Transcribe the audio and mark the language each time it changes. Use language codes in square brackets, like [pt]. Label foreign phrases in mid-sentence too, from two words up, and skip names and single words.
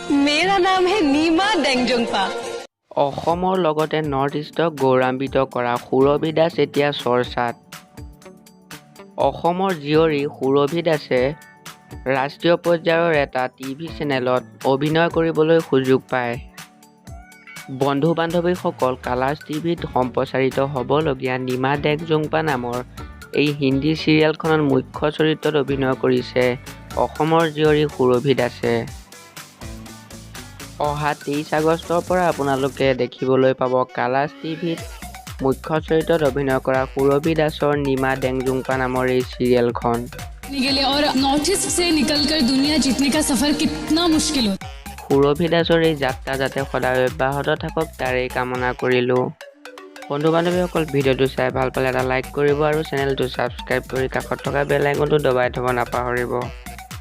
[hi] मेरा नाम है नीमा denzongpa। [as] অসমৰ লগতে নৰ্থ ইষ্টক গৌৰৱান্বিত কৰা সুৰভি দাস এতিয়া চৰ্চাত। অসমৰ জীয়ৰী সুৰভি দাসে ৰাষ্ট্ৰীয় পৰ্যায়ৰ এটা টিভি চেনেলত অভিনয় কৰিবলৈ সুযোগ পায়। বন্ধু বান্ধৱীসকল কালাৰ্ছ টিভিত সম্প্ৰচাৰিত হ'বলগীয়া নিমা denzongpa নামৰ এই হিন্দী চিৰিয়েলখনত মুখ্য চৰিত্ৰত অভিনয় কৰিছে অসমৰ জীয়ৰী সুৰভি দাসে। অহা 23 আগষ্টৰ পৰা আপোনালোকে দেখিবলৈ পাব কালাৰ্ছ টিভিত মুখ্য চৰিত্ৰত অভিনয় কৰা সুৰভি দাসৰ নিমা denzongpa নামৰ এই চিৰিয়েলখন। [hi] और नॉर्थ ईस्ट से निकलकर दुनिया जीतने का सफर कितना मुश्किल होता है। [as] সুৰভি দাসৰ এই যাত্ৰা যাতে সদায় অব্যাহত থাকক তাৰেই কামনা কৰিলোঁ। বন্ধু বান্ধৱীসকল ভিডিঅ'টো চাই ভাল পালে এটা লাইক কৰিব আৰু চেনেলটো ছাবস্ক্ৰাইব কৰি কাষত থকা বেল আইকনটো দবাই থ'ব নাপাহৰিব।